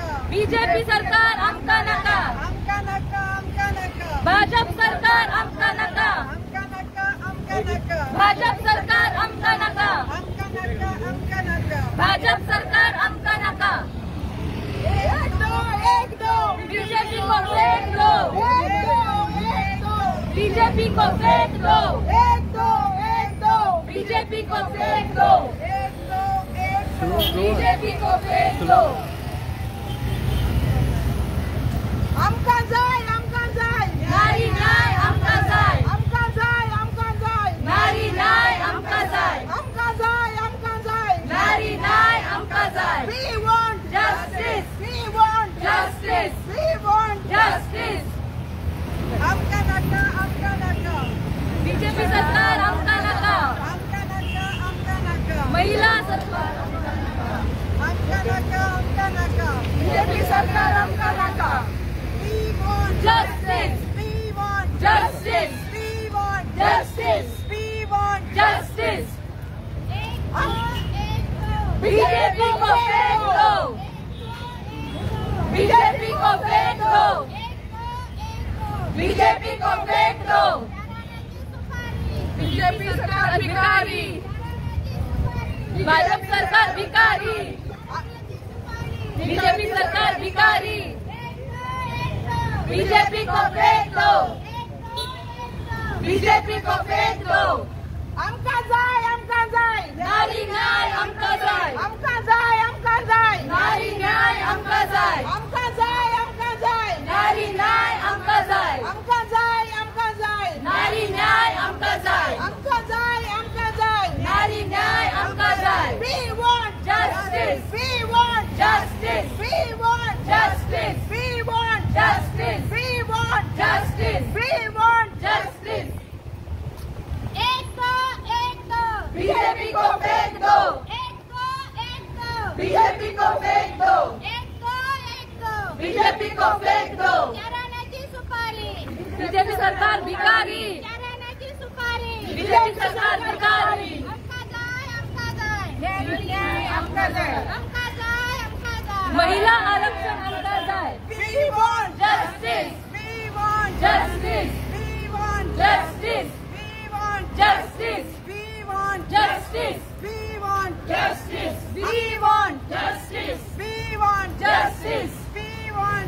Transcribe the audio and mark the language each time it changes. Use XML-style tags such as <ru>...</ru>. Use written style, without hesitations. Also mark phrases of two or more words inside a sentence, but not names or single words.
<kok>बीजेपी सरकार आमका नका, आमका नका, आमका नका. भाजप सरकार आमका नका, आमका नका, आमका नका. भाजप सरकार आमका नका, आमका नका, आमका नका. भाजप सरकार आमका नका.</kok> <hi>एक दो, एक दो. बीजेपी को फेंक दो, एक दो, एक दो. बीजेपी को फेंक दो, एक दो, एक दो. बीजेपी को फेंक दो, एक दो, एक दो. बीजेपी को फेंक दो.</hi> <kok>आमका जाय, आमका जाय. नारी न्याय आमका जाय, आमका जाय, आमका जाय. नारी न्याय आमका जाय, आमका जाय, आमका जाय. नारी न्याय आमका जाय.</kok> <en>We want Justice, we want justice, we want justice.</en> <kok>आमका नका, आमका नका. बीजेपी सरकार आमका नका, आमका नका, आमका नका. महिला सरकार आमका नका, आमका नका. बीजेपी सरकार आमका नका.</kok> <en>We want Justice, we want justice, we want justice, we want justice.</en> <hi>बीजेपी को फेंक दो, बीजेपी को फेंक दो, बीजेपी को फेंक दो.</hi> <kok>बीजेपी सरकार भिकारी, भाजप सरकार भिकारी, बीजेपी सरकार भिकारी.</kok> <hi>बीजेपी को फेंक दो, बीजेपी को फेंक दो.</hi> <kok>आमका जाय, आमका जाय. नारी न्याय आमका जाय, आमका जाय, आमका जाय. नारी न्याय आमका जाय, आमका जाय, आमका जाय. नारी न्याय आमका जाय, आमका जाय, आमका जाय. नारी न्याय आमका जाय, आमका जाय, आमका जाय. नारी न्याय आमका जाय.</kok> <en>We want Justice, we want justice, we want justice, we want justice, we want justice, we want justice.</en> <hi>एक दो, एक दो. बीजेपी को फेंक दो, एक दो, एक दो. बीजेपी को फेंक दो, एक दो, एक दो. बीजेपी को फेंक दो.</hi> <kok>चाराण्याची सुपारी. बीजेपी सरकार भिकारी, चाराण्याची सुपारी. बीजेपी सरकार भिकारी. आमका जाय, आमका जाय. नारी न्याय आमका जाय, आमका जाय, आमका जाय. महिला आरक्षण आमका जाय.</kok> <en>We want Justice, we want justice, we want justice, we want justice, we want justice, we want justice, we want justice, we want justice, we want</en>